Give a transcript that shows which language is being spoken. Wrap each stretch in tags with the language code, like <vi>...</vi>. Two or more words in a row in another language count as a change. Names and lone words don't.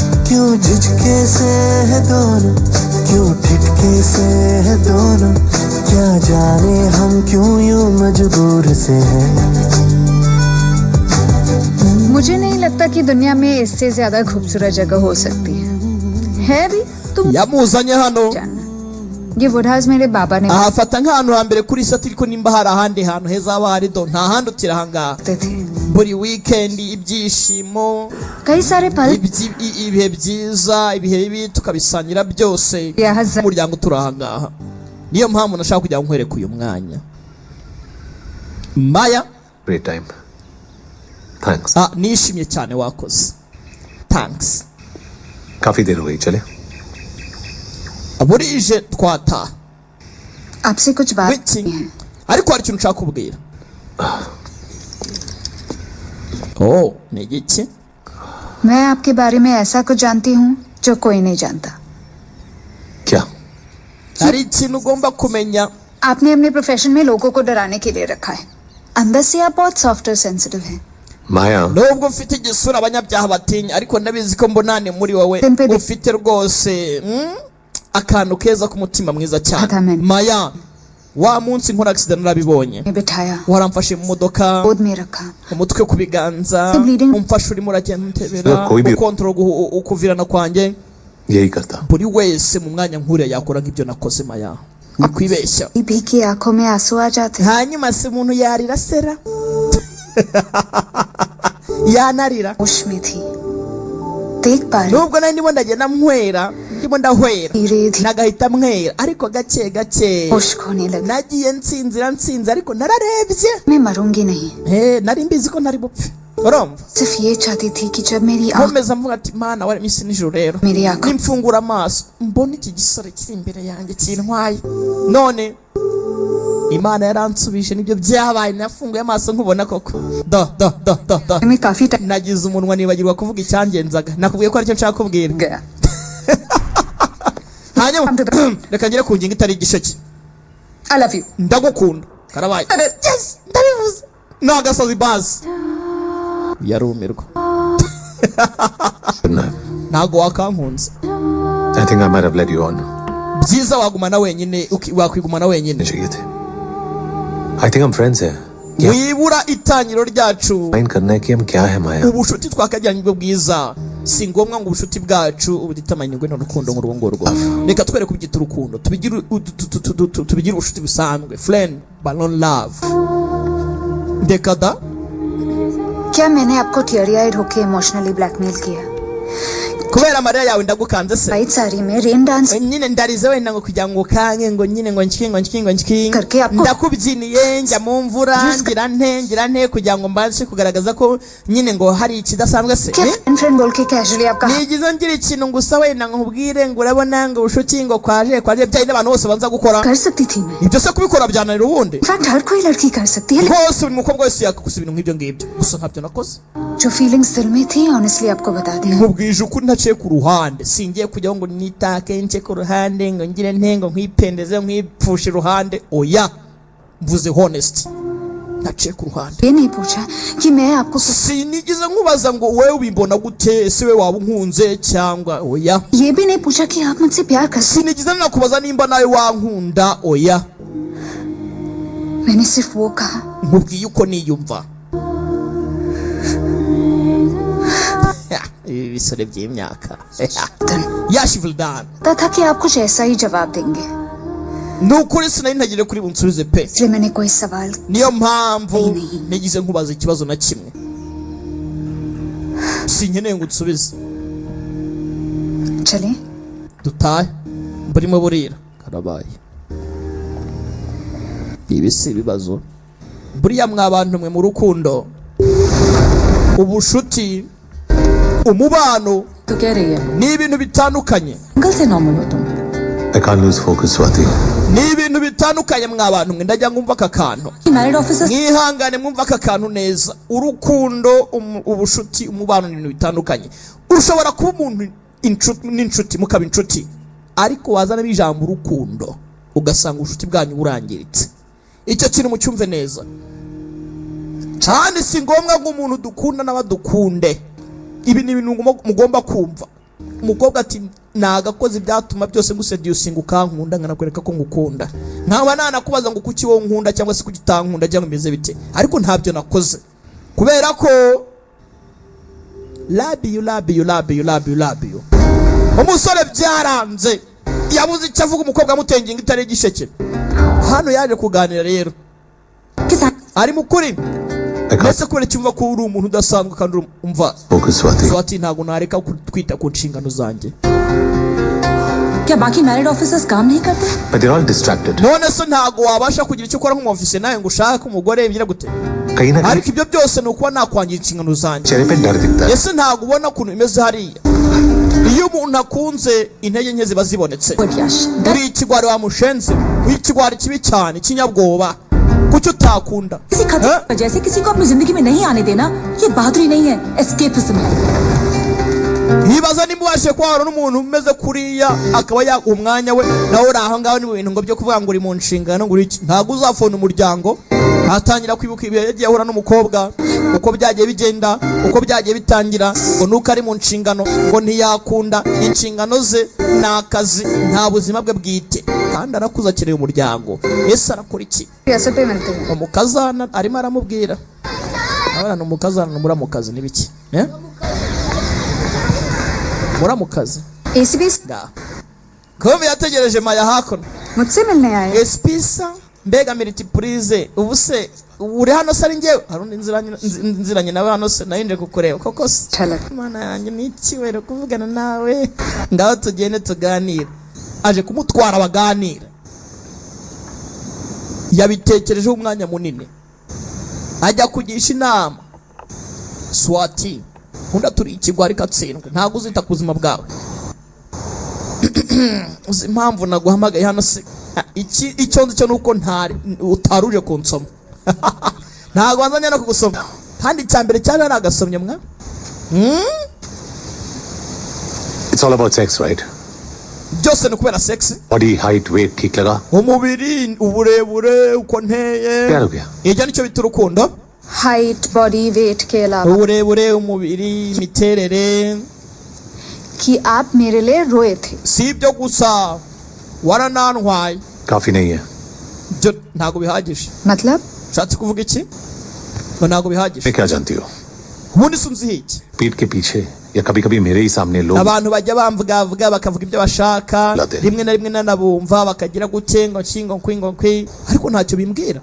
<hi>क्यों झिझके से है दोनों, क्यों ठिठके से है दोनों, क्या जाने हम क्यों यूं मजबूर से हैं। मुझे नहीं लगता कि दुनिया में इससे ज्यादा खूबसूरत जगह हो सकती है भी तुम</hi> <rw>yamuzanye hano</rw> <hi>जानना। ये वुडहाउस मेरे बाबा ने</hi> <rw>ahafata nk'ahantu hambere kuri sati ariko nimba hari ahandi hantu heza haba hari do nta handi utira ahangaha</rw> <hi>बनाते थे।</hi> <rw>buri weekend ibyishimo</rw> <hi>कई सारे पल</hi> <rw>ibihe byiza ibihe bibi tukabisangira byose</rw> <hi>यहाँ ज-</hi> <rw>umuryango turi ahangaha niyo mpamvu nashaka kugira ngo nkwereke uyu mwanya Maya</rw> <en>Great time. Thanks.</en> <rw>nishimye cyane wakoze thanks</rw> <hi>काफी देर हो गई, चले?</hi> <rw>burije twataha</rw> <hi>आपसे कुछ बात</hi> <rw>wiki</rw> <hi>नहीं है।</hi> <rw>ariko hari ikintu nshaka kubwira oh ni iki</rw> <hi>मैं आपके बारे में ऐसा कुछ जानती हूँ जो कोई नहीं जानता। क्या?</hi> <rw>hari ikintu ugomba kumenya</rw> <hi>आपने अपने प्रोफेशन में लोगों को डराने के लिए रखा है। अंदर से आप बहुत सॉफ्ट और सेंसिटिव हैं। माया,</hi> <rw>nubwo ufite igisura abanyabyaha batinya ariko ndabizi ko mbonane muri wowe Tempede. ufite rwose akantu keza k'umutima mwiza cyane Amen. Maya wa munsi nkora accident narabibonye</rw> <hi>ने बिठाया,</hi> <rw>waramfashe mu modoka</rw> <hi>गोद में रखा,</hi> <rw>umutwe ku biganza Bleeding. umfashe urimo uragenda untebera</rw> <hi>कोई भी-</hi> <rw>ukontorora ukuvirana kwanjye</rw> <hi>यही करता।</hi> <rw>buri wese mu mwanya nk'uriya yakora nk'ibyo nakoze Maya wikwibeshya</rw> <hi>भीगी आंखों में आंसू आ जाते हैं।</hi> <rw>hanyuma se umuntu yarira sera yanarira</rw> <hi>होश में थी, देख पा रही</hi> <rw>nubwo nari ndimo ndagenda mwera ndimo ndahwera</rw> <hi>धीरे धीरे</hi> <rw>nagahita mwera ariko gake gake</rw> <hi>होश खोने लगी।</hi> <rw>nagiye nsinze ariko nararebye</rw> <hi>मैं मरूंगी नहीं,</hi> <rw>nari mbizi ko ntari bupfe urumva</rw> <hi>सिर्फ ये चाहती थी कि जब मेरी आंख</hi> <rw>nkomeza mvuga ati mana wari iminsi nijoro rero</rw> <hi>मेरी आंखों</hi> <rw>nimfungura amaso mbona iki gisore kiri imbere yanjye kintwaye none Imana yaransubije nibyo byabaye nafunguye amaso nkubona koko do</rw> <hi>में काफी टाइम</hi> <rw>nagize umunwa nibagirwa kuvuga icyangenzaga nakubwiye ko aricyo nshaka kubwira</rw> <hi>गया।</hi> <rw>hanyuma reka ngere ku ngingo itari igisheke</rw> <en>I love you।</en> <rw>ndagukunda karabaye yes ndabivuze nagasozi basi yarumirwa ntago wakankunze</rw> <en>I think I might have led you on.</en> <rw>byiza wagumana wenyine wakwigumana wenyine</rw> <hi>चाहिए थे.</hi> <en>I think I'm friends here.</en> <hi>क्या</hi> <rw>wibura itangiro ryacu</rw> <hi>फाइन करना है कि हम क्या है माया?</hi> <rw>ubushuti twakagiranye ubwo bwiza si ngombwa ngo ubushuti bwacu ubuditamanyirwe n'urukundo nk'urwo ngurwo reka twereke kubyita urukundo tubigire ubushuti busanzwe</rw> <en>friend but not love</en> <rw>reka da</rw> <hi>क्या मैंने आपको</hi> <en>teary eyed</en> <hi>होके</hi> <en>emotionally blackmail</en> <hi>किया?</hi> <rw>kubera amarira yawe ndagukanze se</rw> <hi>वाइट साड़ी में</hi> <en>rain dance</en> <rw>nyine ndarize wenda ngo kugira ngo ukange ngo nyine ngo nshiki</rw> <hi>करके आपको-</hi> <rw>ndakubyiniye njya mu mvura ngira nte kugira ngo mbashe kugaragaza ko nyine ngo hari ikidasanzwe se</rw> <hi>क्या फ्रेंड बोल के कैजुअली आपका</hi> <rw>nigize ngira ikintu gusa wenda nkubwire ngo urabona ngo ubushuti ngo kwaje byayi n'abantu bose banza gukora</rw> <hi>कर सकती थी मैं।</hi> <rw>ibyo se kubikora byananira ubundi</rw> <hi>इनफैक्ट हर कोई लड़की कर सकती है,</hi> <rw>rwose buri mukobwa wese yakugusa ibintu nk'ibyo ngibyo gusa ntabyo nakoze</rw> <hi>जो फीलिंग्स दिल में थी ऑनेस्टली आपको बता दिया।</hi> <rw>nkubwije ukuri ntaciye ku ruhande singiye kujyaho ngo nitake nce ku ruhande ngo ngire ntengo nkwipendeze nkwipfushe iruhande oya mvuze honest ntaciye ku ruhande</rw> <hi>ये नहीं पूछा कि मैं आपको</hi> <rw>sinigize nkubaza ngo wowe ubimbona gute ese we waba unkunze cyangwa oya</rw> <hi>ये भी नहीं पूछा कि आप मुझसे प्यार करते।</hi> <rw>sinigize nakubaza nimba nawe wankunda oya</rw> <hi>मैंने सिर्फ वो कहा</hi> <rw>nkubwiye uko niyumva ibi bisore by'imyaka yashivuldan</rw> <hi>था कि आप कुछ ऐसा ही जवाब देंगे,</hi> <rw>nukuri sinari ntagire kuri bunsubize pe</rw> <hi>इसलिए मैंने कोई सवाल</hi> <rw>niyo mpamvu nigize nkubaza ikibazo na kimwe sinkeneye ngo unsubize</rw> <hi>चले।</hi> <rw>dutahe burimo burira karabaye ibi si ibibazo buriya mwabantu mwe mu rukundo ubushuti umubano</rw> <hi>तो कह रही है</hi> <rw>ni ibintu bitandukanye</rw> <hi>अंकल से नॉर्मल हो तुम।</hi> <en>I can't lose focus, Swati.</en> <rw>ni ibintu bitandukanye mwabantu mwe ndajya ngumva aka kantu</rw> <en>married officer</en> <rw>mwihangane mwumva aka kantu neza urukundo ubushuti umubano ni ibintu bitandukanye ushobora kuba umuntu n'inshuti mukaba inshuti ariko wazana ijambo urukundo ugasanga ubushuti bwanyu burangiritse icyo kintu mucyumve neza cyane si ngombwa ngo umuntu dukunda n'abadukunde ibi ni ibintu mugomba kumva umukobwa ati nagakoze ibyatuma byose nguseducinga ukankunda nkanakwereka ko ngukunda, nkaba nanakubaza ngo kuki wowe nkunda cyangwa se kuki utankunda cyangwa imeze bite, ariko ntabyo nakoze kubera ko</rw> <en>love you.</en> <rw>Umusore byaranze yabuze icyo avuga, umukobwa amutenginga itari igisheke. Hano yaje kuganira rero ari mukuri mbese kubera cyumva ko uri umuntu udasanzwe kandi umva Swati ntago nareka kwita ku nshingano zanjye.</rw> <hi>क्या बाकी मैरिड ऑफिसर्स काम नहीं करते?</hi> <en>But they're all distracted.</en> <rw>None se ntago wabasha kugira icyo ukora nk'umufise nawe ngo ushaka umugore bigira gute?</rw> <hi>कहीं ना</hi> <rw>Ariko ibyo byose nuko nakwangira inshingano zanjye.</rw> <hi>चेहरे पे डर दिखता है.</hi> <rw>Ese ntago ubona ukuntu imeze hariya? Iyo umuntu akunze intege nke ziba zibonetse. Uri ikigwari wa mushenze, uri ikigwari kibi cyane kinyabwoba.</rw> <hi>कुछ उताकुंडा किसी खतरे जैसे किसी को अपनी जिंदगी में नहीं आने देना, ये बहादुरी नहीं है, एस्केपिज्म है.</hi> <rw>Hibaza nimubashe kwahora n'umuntu umeze kuriya akaba umwanya we nawe uri aho ngaho ni mu bintu ngo byo kuvuga ngo uri mu nshingano ngo iki ntago uzafona umuryango atangira kwibuka ibihe yagiye ahura n'umukobwa uko byagiye bigenda uko byagiye bitangira ngo nuko ari mu nshingano ngo ntiyakunda inshingano ze nakazi nta buzima bwe bwite kandi arakuza akeneye umuryango. Ese arakora iki? Umukazana arimo aramubwira abana umukazana muramukazi nibiki muramukazi एसीपी Kobe yategereje Maya hakono</rw> <hi>मुझसे मिलने आए.</hi> <rw>espisa mbega multiprise ubuse uri hano sari ngewe harundi nziranye nawe hano se nayinde kukureba koko mana yanjye niki wero kuvugana nawe ngaho tugende tuganira. Aje kumutwara baganira yabitekerejeho umwanya munini ajya kugisha inama. Swati hunda turi ikigwari katsindwe ntago uzita kuzima bwawe uzi impamvu naguhamagaye hano se icyo nzi cyo nuko utaruje kunsoma ntago wanzanye no kugusoma kandi cyambere cyane nagasomye mwa.</rw> <en>It's all about sex, right?</en> <rw>byose ni kubera sex.</rw> <en>Body height weight</en> <hi>ठीक लगा?</hi> <rw>Umubiri uburebure uko nteye</rw> <hi>क्या हो गया?</hi> <rw>ijya nicyo bita urukundo.</rw> <en>height body weight</en> <hi>के अलावा</hi> <rw>uburebure umubiri imiterere</rw> <hi>कि आप मेरे लिए रोए थे.</hi> <rw>si ibyo gusa waranantwaye</rw> <hi>काफी नहीं है.</hi> <rw>byo ntago bihagije.</rw> <hi>मतलब</hi> <rw>Ushatse kuvuga iki? Ngo ntago bihagije.</rw> <hi>मैं क्या जानती हो?</hi> <rw>Ubundi sunzi iki?</rw> <hi>पीठ के पीछे या कभी-कभी मेरे ही सामने लोग</hi> <rw>Abantu bajya bamvuga bakavuga ibyo bashaka rimwe na rimwe nanabumva bakagira gute ngo nshingo kwingo kwi ariko ntacyo bimbwira.</rw>